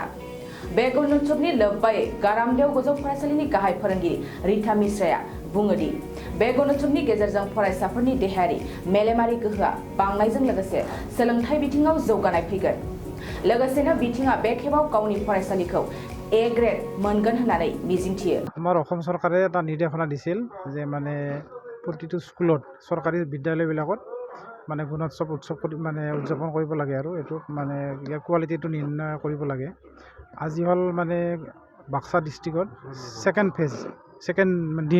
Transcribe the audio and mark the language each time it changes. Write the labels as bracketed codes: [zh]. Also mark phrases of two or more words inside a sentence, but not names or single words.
[brx] बे गुणोत्सवनि लोब्बायै गारामदेव गोजौ फरायसालिनि गाहाय फोरोंगिरि रिता मिश्राया बुङोदि बे गुणोत्सवनि गेजेरजों फरायसाफोरनि देहायारि मेलेमारि गोहोआ बांनायजों लोगोसे सोलोंथाइ बिथिङाव जौगानाय फैगोन। लोगोसेनो बिथिङा बे खेबाव गावनि फरायसालिखौ [en] A grade [brx] मोनगोन होननानै मिजिंथियो। [as] আমাৰ অসম চৰকাৰে এটা নিৰ্দেশনা দিছিল যে মানে প্ৰতিটো স্কুলত চৰকাৰী বিদ্যালয়বিলাকত মানে গুণোৎসৱ উদযাপন কৰিব লাগে আৰু এইটো মানে ইয়াৰ কোৱালিটিটো নিৰ্ণয় কৰিব লাগে। আজি হ'ল মানে বাক্সা ডিষ্ট্ৰিক্টত ছেকেণ্ড দিন।